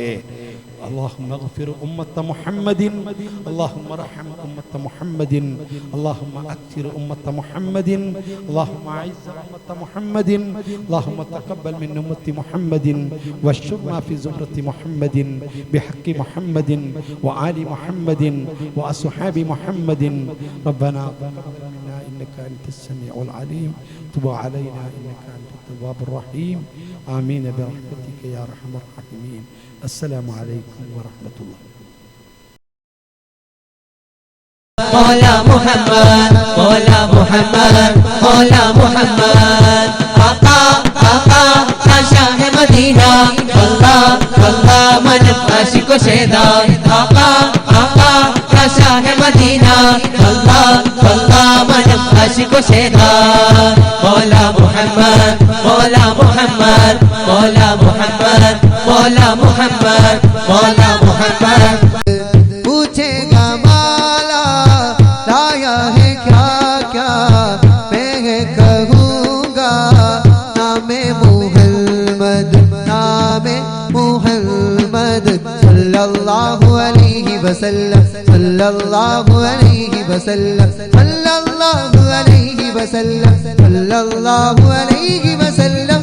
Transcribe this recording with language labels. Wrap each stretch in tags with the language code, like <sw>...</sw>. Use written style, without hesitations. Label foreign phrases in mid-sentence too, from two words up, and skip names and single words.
<ar>اللهم اغفر أمة محمد، اللهم ارحم أمة محمد، اللهم أكثر أمة محمد، اللهم أعز أمة محمد، اللهم تقبل من أمة محمد واحشرنا في زمرة محمد بحق محمد وآل محمد وأصحاب محمد. ربنا تقبل منا إنك أنت السميع العليم تب علينا إنك أنت التواب الرحيم. آمين برحمتك يا أرحم الراحمين. السلام عليكم ورحمة الله.</ar> <ur>مولا محمد مولا محمد مولا محمد آقا آقا شاہ مدینہ اللہ اللہ</ur> <fa>من عاشق شیدا</fa> <ur>آقا آقا شاہ مدینہ اللہ اللہ</ur> <fa>من عاشق شیدا</fa> <ur>مولا محمد مولا محمد مولا محمد مولا محمد مولا محمد پوچھے گا مالا لایا ہے کیا کیا میں کہوں گا نامِ محمد</ur> <ar>صلى الله عليه وسلم صلى الله عليه وسلم صلى الله عليه وسلم صلى الله عليه وسلم</ar>